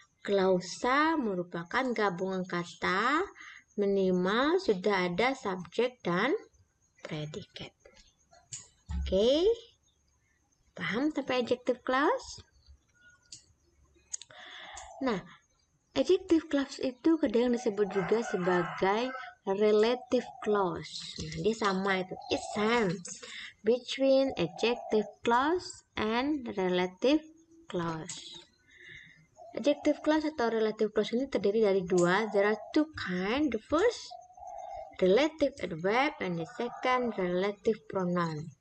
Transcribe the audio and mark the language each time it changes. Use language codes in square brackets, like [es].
[id] Klausa merupakan gabungan kata minimal sudah ada subjek dan predikat. Oke. Paham sampai adjective clause? Nah, adjective clause itu kadang disebut juga sebagai relative clause. Nah, dia sama itu. [en] It's same between adjective clause and relative clause. [id] Adjective clause atau relative clause ini terdiri dari dua. [en] There are two kinds. The first, relative adverb, and the second, relative pronoun.